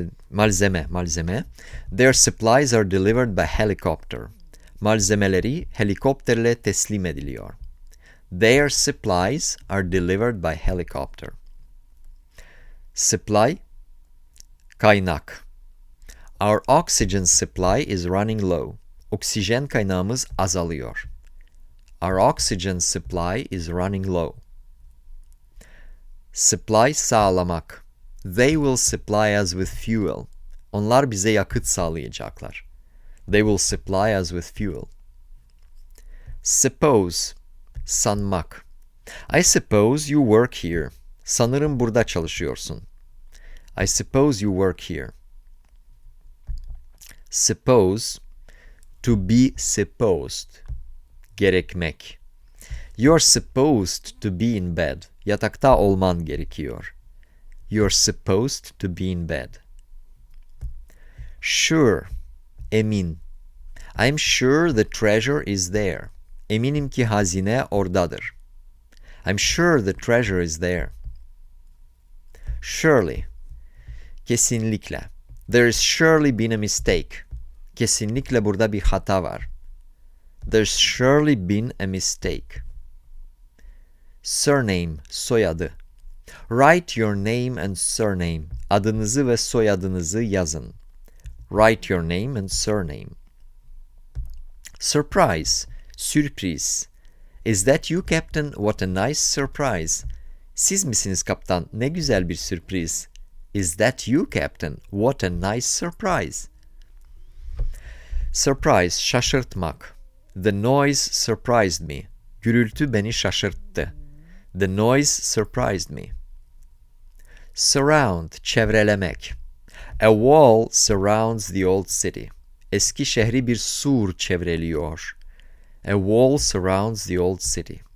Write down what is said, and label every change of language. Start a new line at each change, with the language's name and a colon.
English: Malzeme. Their supplies are delivered by helicopter.
Turkish: Malzemeleri helikopterle teslim ediliyor.
English: Their supplies are delivered by helicopter. Supply, kaynak. Our oxygen supply is running low.
Turkish: Oksijen kaynağımız azalıyor.
English: Our oxygen supply is running low. Supply, sağlamak. They will supply us with fuel.
Turkish: Onlar bize yakıt sağlayacaklar.
English: They will supply us with fuel. Suppose, sanmak. I suppose you work here.
Turkish: Sanırım burada çalışıyorsun.
English: I suppose you work here. Suppose, to be supposed. Gerekmek. You're supposed to be in bed.
Turkish: Yatakta olman gerekiyor.
English: You're supposed to be in bed. Sure, emin. I'm sure the treasure is there.
Turkish: Eminim ki hazine oradadır.
English: I'm sure the treasure is there. Surely, kesinlikle. There's surely been a mistake.
Turkish: Kesinlikle burada bir hata var.
English: There's surely been a mistake. Surname, soyadı. Write your name and surname.
Turkish: Adınızı ve soyadınızı yazın.
English: Write your name and surname. Surprise, sürpriz. Is that you, Captain? What a nice surprise.
Turkish: Siz misiniz kaptan? Ne güzel bir sürpriz.
English: Is that you, Captain? What a nice surprise. Surprise, şaşırtmak. The noise surprised me.
Turkish: Gürültü beni şaşırttı.
English: The noise surprised me. Surround, çevrelemek. A wall surrounds the old city.
Turkish: Eski şehri bir sur çevreliyor.
English: A wall surrounds the old city.